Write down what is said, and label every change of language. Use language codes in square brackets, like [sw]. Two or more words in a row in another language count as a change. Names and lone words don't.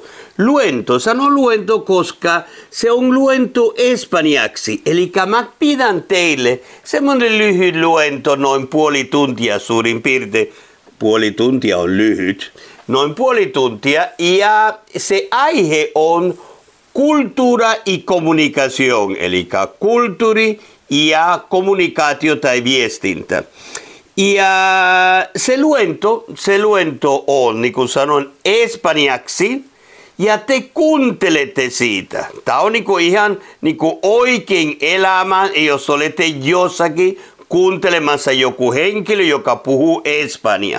[fi] Sanon luento, koska se on luento espanjaksi, eli mä pidän teille semmoinen lyhyt luento, noin puoli tuntia suurin piirtein. Puoli tuntia on lyhyt. Noin puoli tuntia ja se aihe on [es] cultura y comunicación, [fi] eli kulttuuri ja kommunikaatio tai viestintä. Ja se luento on, niin kuin sanon, espanjaksi ja te kuuntelette siitä. Tämä on ihan oikein elämä, jos olette jossakin kuuntelemassa joku henkilö, joka puhuu espanjaa.